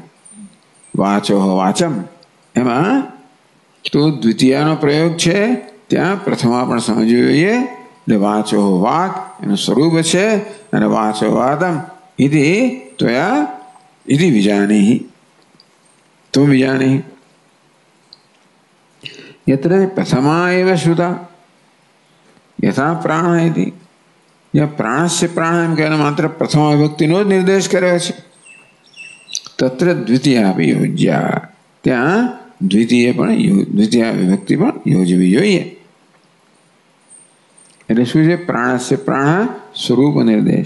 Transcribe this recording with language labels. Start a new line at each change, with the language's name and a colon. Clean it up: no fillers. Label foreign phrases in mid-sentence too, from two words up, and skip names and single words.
Sanskrit: वाचो वाचम
Gujarati: એમાં તો દ્વિતીયનો પ્રયોગ છે, ત્યાં પ્રથમા પણ સમજવું જોઈએ. એટલે વાચો વાક એનું સ્વરૂપ છે, અને
Sanskrit: वाचो वादम इति त्वया इति विजानीहि,
Gujarati: તું વિજાનીહિ.
Sanskrit: यत्र प्रथमा एव श्रुता यथा प्राण इति.
Gujarati: જ્યાં પ્રાણસ્ય પ્રાણ એમ કહેવાને માત્ર પ્રથમ વિભક્તિનો જ નિર્દેશ કર્યો છે.
Sanskrit: तत्र द्वितीय योज्या,
Gujarati: ત્યાં દ્વિતીય વિભક્તિ પણ યોજવી જોઈએ. એટલે શું છે? પ્રાણસ્ય પ્રાણ સ્વરૂપ નિર્દેશ.